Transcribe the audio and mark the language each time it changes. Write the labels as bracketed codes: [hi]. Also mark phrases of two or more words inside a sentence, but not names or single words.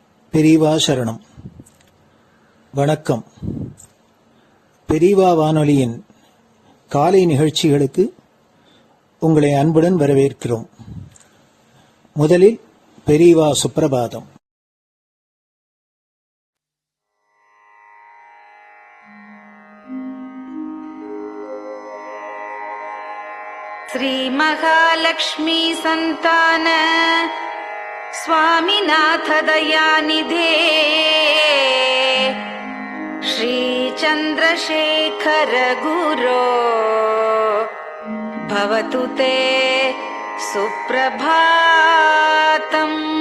[ta] பெரியவா சரணம். வணக்கம். பெரியவா வானொலியின் காலை நிகழ்ச்சிகளுக்கு உங்களை அன்புடன் வரவேற்கிறோம். முதலில் பெரியவா சுப்பிரபாதம். [sa] श्री महालक्ष्मी संतान स्वामीनाथ दयानिधे श्री चंद्रशेखर गुरो भवतु ते सुप्रभातम्।